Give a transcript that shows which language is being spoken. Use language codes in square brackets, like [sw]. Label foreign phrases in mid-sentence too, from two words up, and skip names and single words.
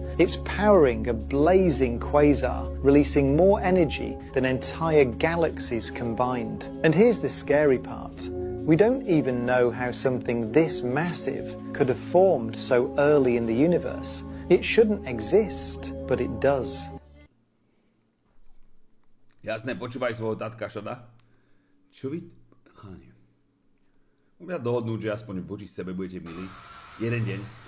[en] It's powering a blazing quasar, releasing more energy than entire galaxies combined. And here's the scary part. We don't even know how something this massive could have formed so early in the universe. It shouldn't exist, but it does. [sk] Jasné, počúvaj svojho tatka, šada. Čo vy... Cháni. Môžeme sa dohodnúť, že aspoň voči sebe budete milí. Jeden deň.